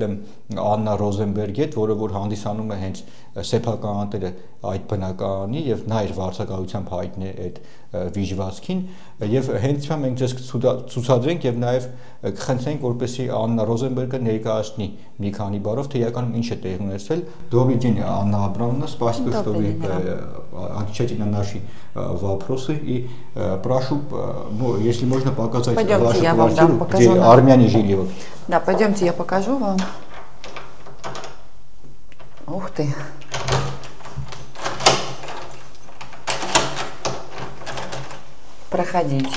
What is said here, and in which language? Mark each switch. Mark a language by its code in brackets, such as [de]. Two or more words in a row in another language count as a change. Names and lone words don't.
[hy] եմ Աննա Ռոզենբերգի հետ, որը որ հանդիսանում է հենց սեփականատերը այդ բնակարանի եւ նա իր վարձակալությամբ հայտնի է այդ վիժվածքին եւ հենց հիմա մենք ձեզ ցուցադրենք եւ նաեւ կխնդրենք, որպեսզի Աննա Ռոզենբերգը ներկայացնի մի քանի բառով, թե իրականում ինչ է տեղի ունեցել։ [ru] Добрый день, Анна Абрамовна, спасибо, что вы отвечаете на наши вопросы и прошу, если можно показать вашу квартиру, где армяне жили. Вот. Да, пойдемте, я покажу вам. Ух ты. Проходите.